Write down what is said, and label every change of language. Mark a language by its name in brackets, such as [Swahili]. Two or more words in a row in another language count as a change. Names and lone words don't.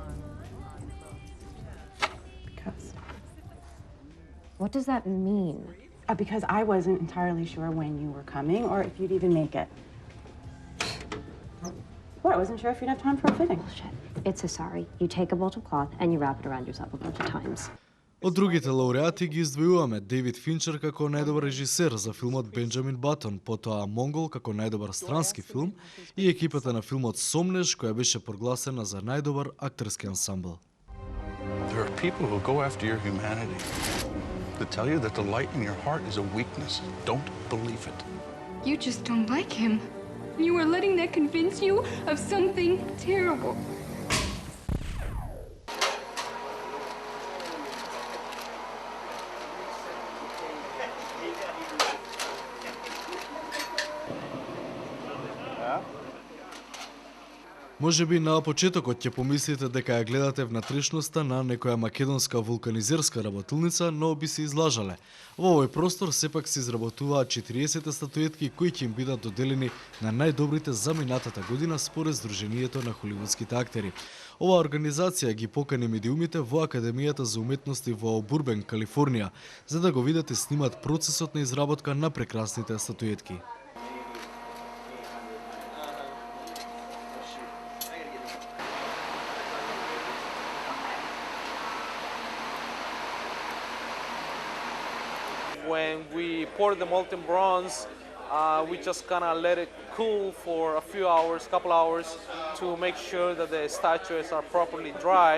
[English] What does that mean? Because I wasn't entirely sure when you were coming or if you'd even make it. Well, I wasn't sure if you'd have time for a fitting. Bullshit. It's a sari. You take a bolt of cloth and you wrap it around yourself a bunch of times. [Macedonian] Од другите лауреати ги издвојуваме Дейвид Финчер како најдобар режисер за филмот Бенџамин Батон, потоа Монгол како најдобар странски филм и екипата на филмот Сомнеш која беше прогласена за најдобар актерски ансамбл. [English] There are people who go after your humanity. To tell you that the light in your heart is a weakness. Don't believe it. You just don't like him. You are letting that convince you of something terrible. [Macedonian] Може би на почетокот ќе помислите дека ја гледате внатрешноста на некоја македонска вулканизерска работилница, но би се излажале. Во овој простор сепак се изработуваат 40 статуетки кои ќе им бидат доделени на најдобрите за минатата година според Сдруженијето на холивудските актери. Оваа организација ги покани медиумите во Академијата за уметности во Бурбен, Калифорнија, за да го видат и снимат процесот на изработка на прекрасните статуетки. [English] When we pour the molten bronze, we just kind of let it cool for a few hours, couple hours, to make sure that the statues are properly dry.